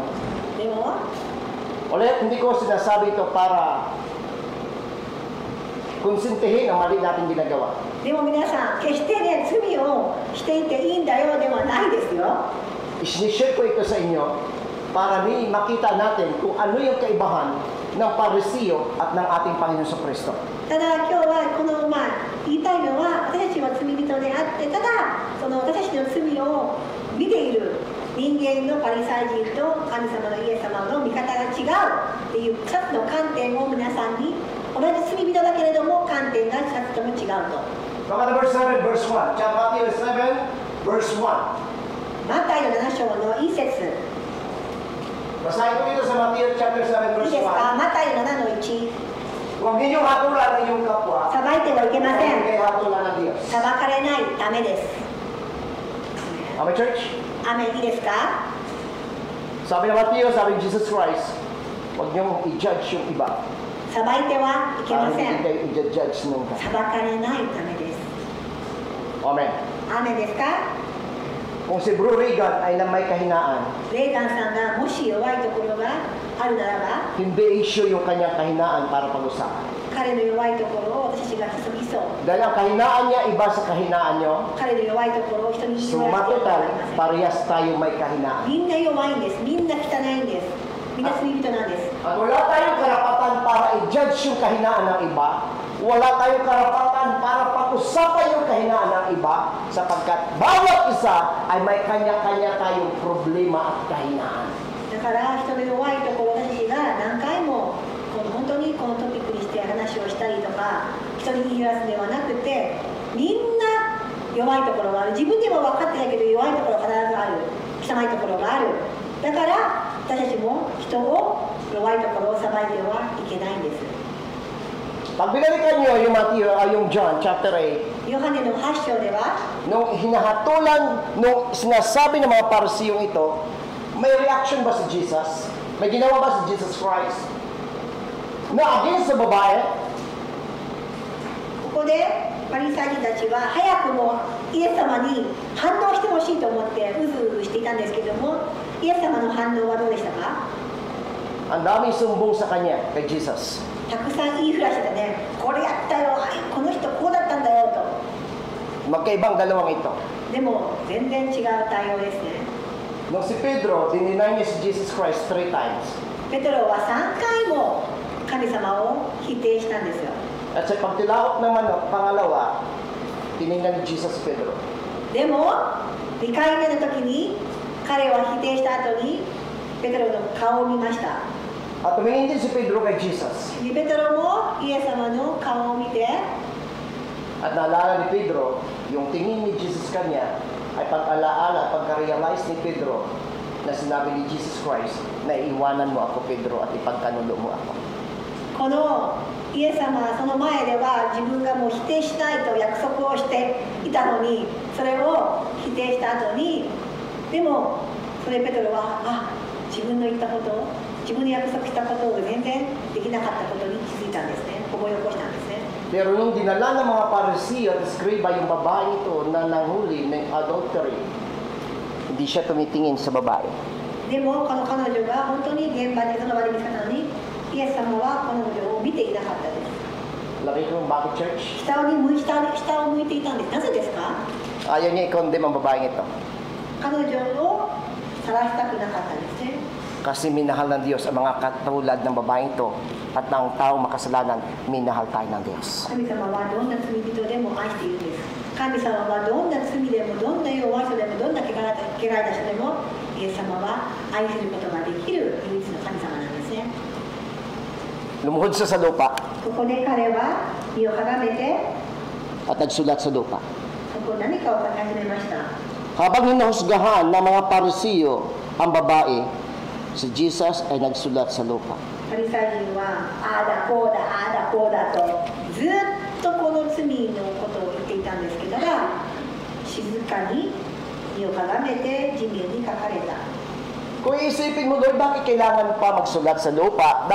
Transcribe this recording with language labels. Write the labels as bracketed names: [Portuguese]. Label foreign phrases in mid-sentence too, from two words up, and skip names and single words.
[Japanese] でも [Filipino] Ulit, hindi ko sinasabi ito para konsintihin ang mali natin ginagawa. [Japanese] でも皆さん、決してね、罪をしていていいんだよではないですよ。 [Filipino] Isinishare ko ito sa inyo para makita natin kung ano yung kaibahan ng Parisiyo at ng ating Panginoon sa Kristo. [Japanese] ただ今日はこの、言いたいのは私たちは罪人であってただその私たちの罪を見ている人間のパリサイ人と神様のイエス様の見方が違うっていう2つの観点を皆さんに同じ罪人だけれども観点が2つとも違うと。 [English] Number 7, verse 1. Matthew 7, verse 1. [Japanese] マタイの7章の1節 [Filipino] Basahin ko dito sa Matthew chapter 7, [Japanese] いい [Filipino] verse [Japanese] ですか？ [Filipino] 1. [Japanese] マタイの7の1、 [Filipino] Huwag ninyong hatulan ang iyong kapwa. [Japanese] 裁いてはいけませ [Filipino] Huwag [Japanese] ん。 [Filipino] kayo hatulan ng Diyos. [Japanese] 裁かれないためです。 [Filipino] Amen, church? [Japanese] アメンいいですか？ [Filipino] Sabi ng Matthew, sabi ni Jesus Christ, huwag niyong i-judge yung iba. [Japanese] 裁いてはいけま [Filipino] Para [Japanese] せ [Filipino] hindi [Japanese] ん。 [Filipino] kayo i-judge nung [Japanese] 裁かれないためです。 [Filipino] Amen. [Japanese] アメンですか？ [Filipino] Kung si Bro Reagan ay na may kahinaan, [Japanese] レーガンさんがもし弱いところがあるならば、 [Filipino] hindi issue yung kanyang kahinaan para pag-usapan. [Japanese] 彼の弱いところを私たちが急ぎそう。 [Filipino] Dahil ang kahinaan niya iba sa kahinaan niyo, [Japanese] 彼の弱いところを人に言 [Filipino] so [Japanese] われては [Filipino] matotal, [Japanese] なりません。 [Filipino] parehas tayo may kahinaan. [Japanese] みんな弱いんです。みんな汚いんです。みんな罪人なんです。 [Filipino] At wala tayong karapatan para i-judge yung kahinaan ng iba. Wala tayong karapatan para pag-usapan yung kahinaan ng iba sapagkat bawat isa ay may kanya-kanya tayong problema at kahinaan. [Japanese] だから人の弱いところを私が何回も本当にこのトピックにして話をしたりとか人に言い訳すではなくてみんな弱いところがある自分でも分かってないけど弱いところ必ずある汚いところがあるだから私たちも人を弱いところを裁いてはいけないんです [Filipino] Pag binalikan nyo yung yung John chapter 8, [Japanese] ヨハネの8章では [Filipino] nung hinahatulan, nung sinasabi ng mga Parisiyong ito, may reaction ba si Jesus? May ginawa ba si Jesus Christ? Na against sa babae? [Japanese] ここでパリサイ人たちは早くもイエス様に反応してほしいと思ってうずうずしていたんですけどもイエス様の反応はどうでしたか [Filipino] Ang daming sumbong sa kanya, kay Jesus. [Japanese] たくさん言いふらしてたねこれやったよこの人こうだったんだよと [Filipino] Magkaibang dalawang ito. [Japanese] でも全然違う対応ですね [Filipino] Nung si Pedro, dininay niya si Jesus Christ [English] 3 times. [Japanese] ペトロは3回も神様を否定したんですよ [Filipino] At sa pagtilaok naman ng pangalawa, tiningnan ni Jesus si Pedro. [Japanese] でも2回目の時に彼は否定した後にペトロの顔を見ました [Filipino] At tumingin din si Pedro kay Jesus. [Japanese] ペトロもイエス様の顔を見て [Filipino] At naalala ni Pedro, yung tingin ni Jesus kanya ay pag-alaala, pagka-realize ni Pedro na sinabi ni Jesus Christ na iiwanan mo ako, Pedro, at ipagkanulo mo ako. [Japanese] このイエス様はその前では自分がもう否定しないと約束をしていたのにそれを否定した後にでもそれペトロは自分の言ったこと自分の約束したことを全然できなかったことに気づいたんですね思い起こしたんですね [Filipino] Pero nung dinala ng mga Parisiyo at Skriba yung babae ito na nanghuli ng adultery, hindi siya tumitingin sa babae. [Japanese] でもこの彼女が本当に現場でその場で見つかったのにイエス様は彼女を見ていなかったです [Filipino] Laki ko bakit church? [Japanese] 下を向いていたんですなぜですか [Filipino] Ayaw niya i-condemn ang babaeng ito. [Japanese] 彼女を晒したくなかったんですね [Filipino] Kasi minahal ng Diyos ang mga katulad ng babaeng ito at ng taong makasalanan, minahal tayo ng Diyos. [Japanese] 神様はどんな罪人でも愛しているんです神様はどんな罪でもどんな弱い人でもどんな汚い人でもイエス様は愛することができる唯一の神様なんですね [Filipino] Lumuhod siya sa lupa [Japanese] ここで彼は身をかがめて [Filipino] at nagsulat sa lupa. [Japanese] そこ何かを書き始めました [Filipino] Habang hinahusgahan ng mga Parisiyo ang babae, si Jesus ay nagsulat sa lupa. [Japanese] パリサイ人はああだこうだああだこうだとずっとこの罪のことを言っていたんですけどが静かに身をかがめて地面に書かれた [Filipino] Kung iisipin mo, Lord, bakit kailangan pa magsulat sa lupa?